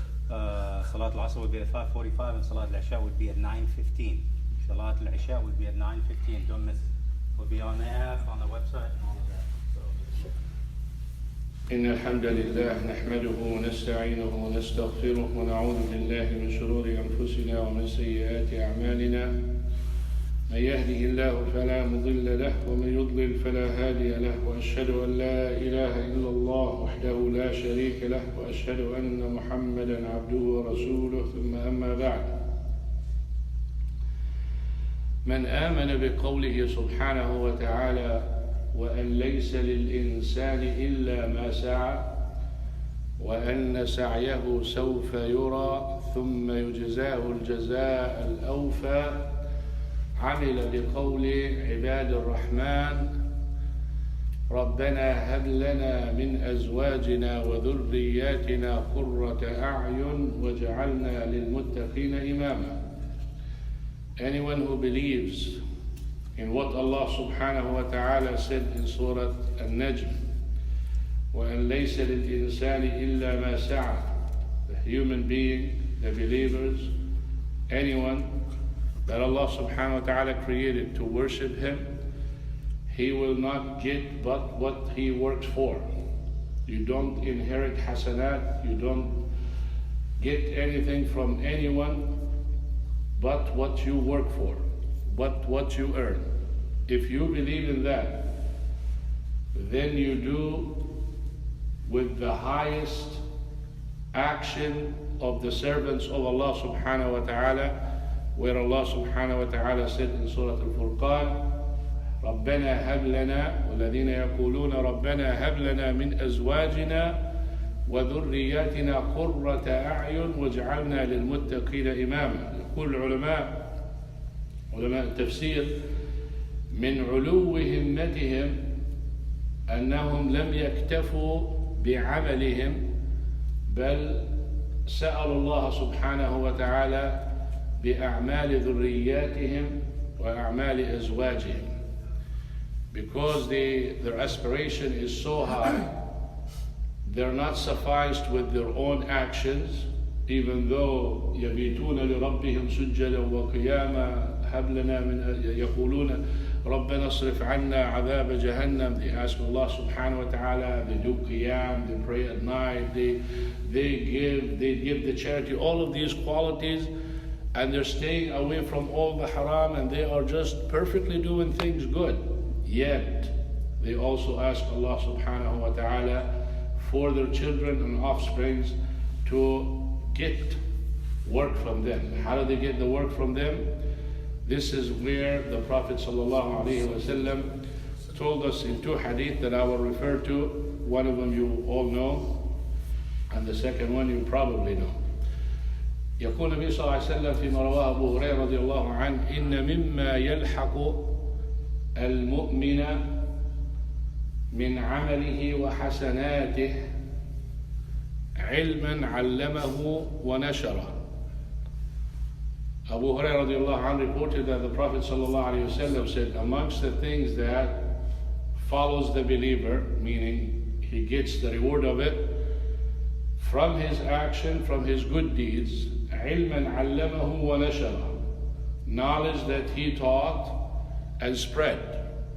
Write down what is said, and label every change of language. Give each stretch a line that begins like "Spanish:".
English: Salat al-Asr will be at 5:45 and Salat al-Isha will be at 9:15. Salat al-Isha will be at 9:15. Don't miss it. We'll be on the app, on the website, and all of that.
Arabic: إن الحمد لله نحمده ونستعينه ونستغفره ونعوذ بالله من شرور أنفسنا ومن سيئات أعمالنا من يهده الله فلا مضل له ومن يضلل فلا هادي له وأشهد أن لا إله إلا الله وحده لا شريك له وأشهد أن محمدا عبده ورسوله ثم أما بعد من آمن بقوله سبحانه وتعالى وأن ليس للإنسان إلا ما سعى وأن سعيه سوف يرى ثم يجزاه الجزاء الأوفى عمل بقول عباد الرحمن ربنا هب لنا من أزواجنا وذرياتنا قرة أعين واجعلنا للمتقين إماما.
English: Anyone who believes in what Allah subhanahu wa ta'ala said in Surah An-Najm,
Arabic: وَأَن لَيْسَ لِلْإِنسَانِ إِلَّا مَا سَعَى,
English: the human being, the believers, anyone that Allah subhanahu wa ta'ala created to worship Him, he will not get but what he works for. You don't inherit hasanat, you don't get anything from anyone but what you work for, but what you earn. If you believe in that, then you do with the highest action of the servants of Allah subhanahu wa ta'ala, where Allah subhanahu wa ta'ala said in Surah Al-Furqan,
Arabic: رَبَّنَا هَبْ لَنَا وَالَّذِينَ يَقُولُونَ رَبَّنَا هَبْ لَنَا مِنْ أَزْوَاجِنَا وَذُرِّيَّاتِنَا قُرَّةَ أَعْيُنٍ وَاجْعَلْنَا لِلْمُتَّقِينَ إِمَامًا. يقول علماء التفسير من علو همتهم أنهم لم يكتفوا بعملهم بل سألوا الله سبحانه وتعالى بأعمال ذرياتهم وأعمال أزواجهم.
English: Because their aspiration is so high, they're not sufficed with their own actions, even though
Arabic: يبيتون لربهم سجدا وقياما هب لنا من يقولون ربنا اصرف عنا عذاب جهنم.
English: They ask Allah subhanahu wa ta'ala, they do qiyam, they pray at night, they give the charity, all of these qualities, and they're staying away from all the haram, and they are just perfectly doing things good. Yet they also ask Allah subhanahu wa ta'ala for their children and offsprings to get work from them. How do they get the work from them? This is where the Prophet ﷺ told us in two hadith that I will refer to. One of them you all know, and the second one you probably know.
Arabic: يقول النبي صلى الله عليه وسلم فيما رواه أبو هريرة رضي الله عنه إن مما يلحق المؤمن من عمله وحسناته علما علمه ونشره.
English: Abu Hurairah radiallahu anhu reported that the Prophet sallallahu alayhi wasallam said, amongst the things that follows the believer, meaning he gets the reward of it, from his action, from his good deeds,
Arabic: علما علمه ونشره,
English: knowledge that he taught and spread.